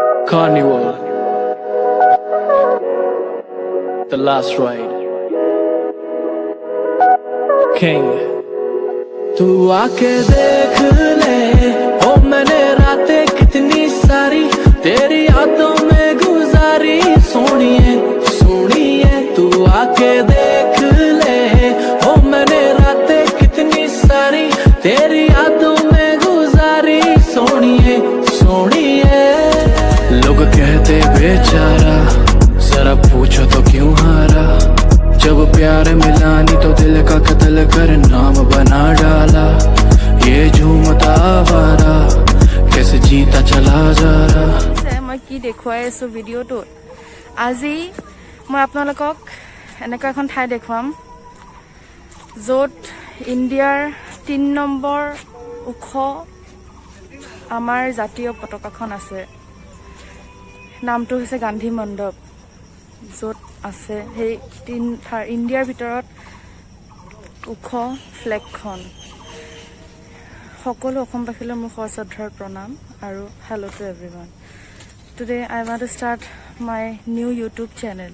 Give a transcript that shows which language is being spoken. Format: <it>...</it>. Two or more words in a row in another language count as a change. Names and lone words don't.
<en>Carnival, the last ride. King,</en> <hi>तू आके देख ले, ओ मैंने रातें कितनी सारी तेरी यादों में गुजारी। सोनिए सोनिए तू आके देख ले, ओ मैंने रातें कितनी सारी तेरी यादों में गुजारी। सोनिए सोनिए लोग कहते बेचारा, जरा पूछो तो क्यों हारा। जब प्यार मिला नहीं तो दिल का कत्ल कर नाम बना डाला। ये झूमता आवारा कैसे जीता चला जा रहा।</hi> <as>মই কি দেখুৱাই आছো ভিডিওটোত আজি মই আপোনালোকক এনেকা এখন ঠাই দেখুৱাম য'ত ইণ্ডিয়াৰ ৩ নম্বৰ ওখ আমাৰ জাতীয় পতাকাখন আছে। নামটো হৈছে গান্ধী মণ্ডপ, য'ত আছে সেই ইণ্ডিয়াৰ ভিতৰত ওখ ফ্লেগখন। সকলো অসমবাসীলৈ মোৰ শ্ৰদ্ধাৰ প্ৰণাম আৰু</as> <en>Hello to everyone. Today I want to start my new YouTube channel.</en>